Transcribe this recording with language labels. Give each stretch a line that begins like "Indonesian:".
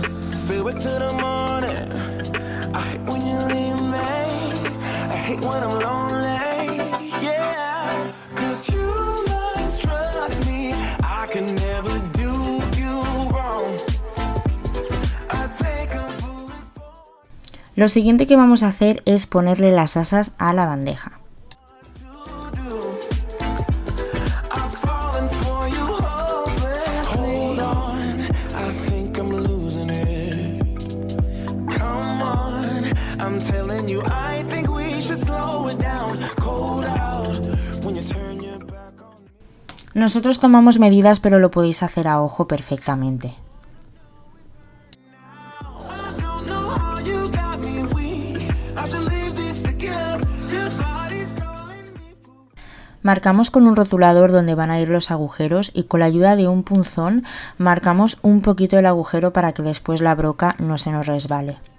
English: Stay awake till the morning, I hate when you leave me, I hate when I'm lonely, yeah. 'Cause you must trust me, I can never do you wrong. I take a bullet for
Spanish: Lo siguiente que vamos a hacer es ponerle las asas a la bandeja.
English: I'm falling for you hopelessly. Hold on, I think I'm losing it. Come on, I'm telling you, I think we should slow it down. Cold out when you turn your back on me.
Spanish: Nosotros tomamos medidas, pero lo podéis hacer a ojo perfectamente.
English: I don't know how you got me weak, I should leave this together. Your body's calling me for
Spanish: Marcamos con un rotulador donde van a ir los agujeros y con la ayuda de un punzón marcamos un poquito el agujero para que después la broca no se nos resbale.